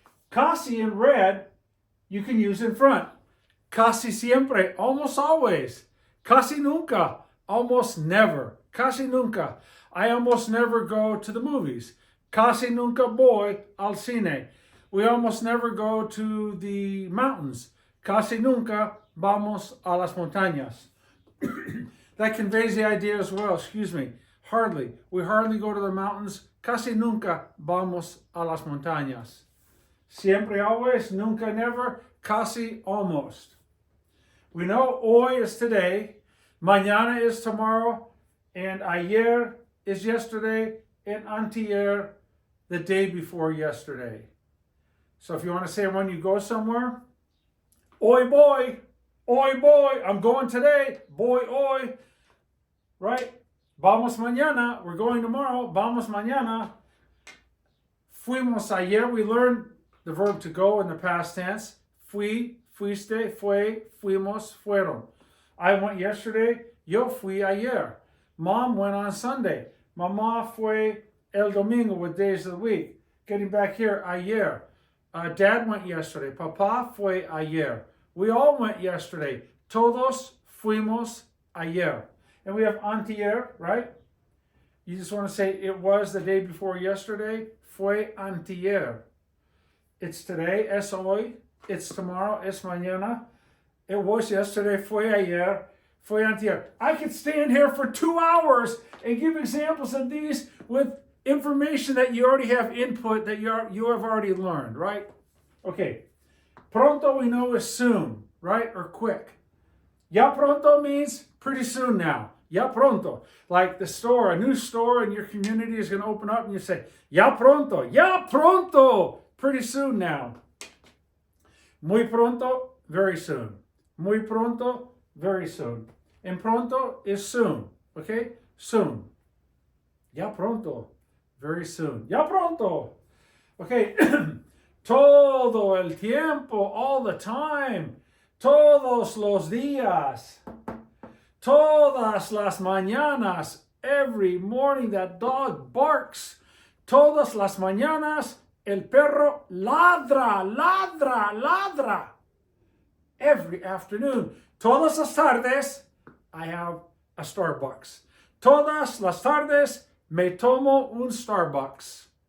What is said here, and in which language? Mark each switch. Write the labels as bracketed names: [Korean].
[English] Casi in red, you can use in front. [Spanish] Casi siempre. [English] Almost always. [Spanish] Casi nunca. [English] Almost never. [Spanish] Casi nunca. [English] I almost never go to the movies. [Spanish] Casi nunca voy al cine. [English] We almost never go to the mountains. [Spanish] Casi nunca vamos a las montañas. [English] That conveys the idea as well, excuse me. Hardly. We hardly go to the mountains. [Spanish] Casi nunca vamos a las montañas. Siempre, always, nunca, never, casi, almost. [English] We know hoy is today, mañana is tomorrow, and ayer is yesterday, and antier the day before yesterday. So if you want to say when you go somewhere, hoy boy, I'm going today, boy, hoy, right? [Spanish] Vamos mañana, [English] we're going tomorrow, [Spanish] vamos mañana. Fuimos ayer, [English] we learned the verb to go in the past tense. [Spanish] Fui, fuiste, fue, fuimos, fueron. [English] I went yesterday, [Spanish] yo fui ayer. [English] Mom went on Sunday. [Spanish] Mamá fue el domingo [English] with days of the week. Getting back here, ayer. Dad went yesterday. [Spanish] Papá fue ayer. [English] We all went yesterday. [Spanish] Todos fuimos ayer. [English] And we have antier, right? You just want to say it was the day before yesterday. [Spanish] Fue antier. [English] It's today, [Spanish] es hoy. [English] It's tomorrow, [Spanish] es mañana. [English] It was yesterday, [Spanish] fue ayer. Fue antier. [English] I could stand here for 2 hours and give examples of these with information that you already have input that you have already learned, right? Okay. Pronto we know is soon, right? Or quick. [Spanish] Ya pronto [English] means pretty soon now. Ya pronto. Like the store, a new store in your community is going to open up and you say, [Spanish] ya pronto. Ya pronto. [English] Pretty soon now. [Spanish] Muy pronto, [English] very soon. [Spanish] Muy pronto, [English] very soon. And pronto is soon. Okay? Soon. [Spanish] Ya pronto. [English] Very soon. Ya pronto. Okay. [Spanish] Todo el tiempo, [English] all the time. [Spanish] Todos los días. Todas las mañanas. [English] Every morning that dog barks. [Spanish] Todas las mañanas el perro ladra, ladra, ladra. [English] Every afternoon. [Spanish] Todas las tardes [English] I have a Starbucks. [Spanish] Todas las tardes me tomo un Starbucks.